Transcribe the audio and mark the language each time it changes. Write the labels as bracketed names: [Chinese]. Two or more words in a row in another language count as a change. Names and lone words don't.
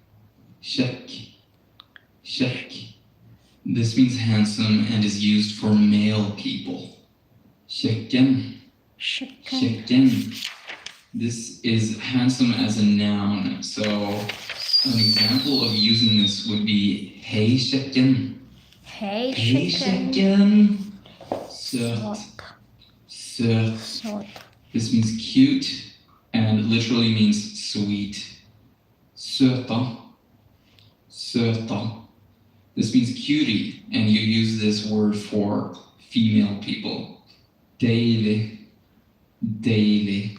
[Norwegian] Kjekk. Kjekk. [English] This means handsome and is used for male people. [Norwegian] Kjekken. [English] Chicken. [Norwegian] Kjekken. [English] This is handsome as a noun. So an example of using this would be [Norwegian] Hei kjekken. [English] Hey, [Norwegian] Hei [English] chicken. [Norwegian] kjekken. Søt. [English] Salt. [Norwegian] Søt. [English] Salt. This means cute and literally means sweet. [Norwegian] Søta. Søta. [English] This means cutie, and you use this word for female people. [Norwegian] Deilig. Deilig.